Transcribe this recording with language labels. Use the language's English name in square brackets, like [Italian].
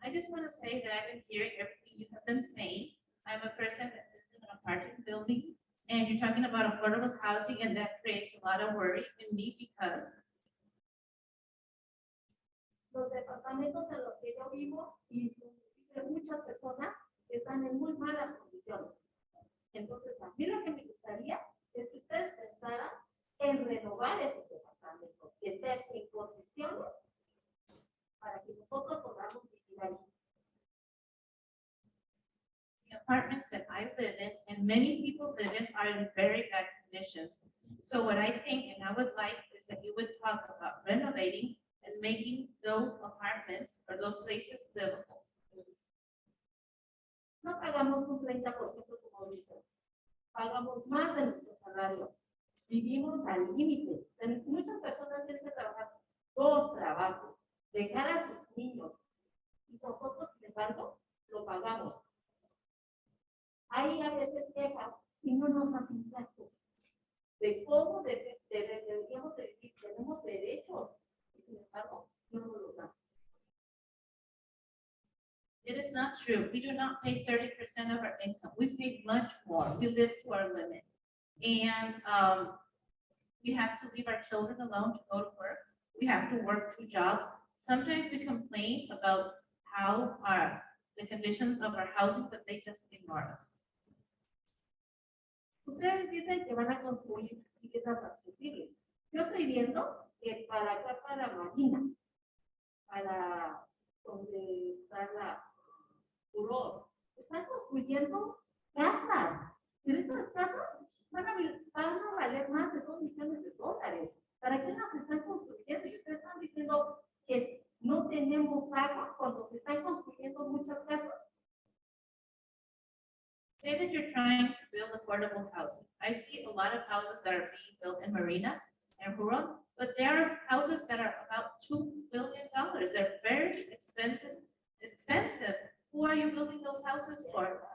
[English] want to say that I've been hearing everything you have been saying. I'm a person that lives in an apartment building, and you're talking about affordable housing, and that creates a lot of worry in me because [Spanish] los departamentos en los que yo vivo y muchas personas están en muy malas condiciones. Entonces, a mí lo que me gustaría es que ustedes pensaran en renovar esos departamentos, que estén en condiciones para que nosotros podamos vivir ahí. [English] the apartments that I live in and many people live in are in very bad conditions. So what I think, and I would like, is that you would talk about renovating and making those apartments or those places livable. [Spanish] No pagamos un 30% como dicen, pagamos más de nuestro salario. Vivimos al límite. Muchas personas tienen que trabajar 2 trabajos, dejar a sus niños. Y nosotros, sin embargo, lo pagamos. Hay a veces quejas y no nos hacen caso de cómo deberíamos de vivir. Tenemos derechos y, sin embargo, no nos los dan. [English] It is not true. We do not pay 30% of our income. We pay much more. We live to our limit. And we have to leave our children alone to go to work. We have to work 2 jobs. Sometimes we complain about how the conditions of our housing, but they just ignore us. [Spanish] Ustedes dicen que van a construir viviendas accesibles. Yo estoy viendo que para acá, para Marina, para donde está la Furor, están construyendo casas. Pero estas casas van a valer más de $2 millones. ¿Para qué las están construyendo? Y ustedes están diciendo que no tenemos agua cuando se están construyendo muchas casas. [English] Say that you're trying to build affordable housing. I see a lot of houses that are being built in Marina and Huron, but there are houses that are about $2 billion. They're very expensive. Who are you building those houses for?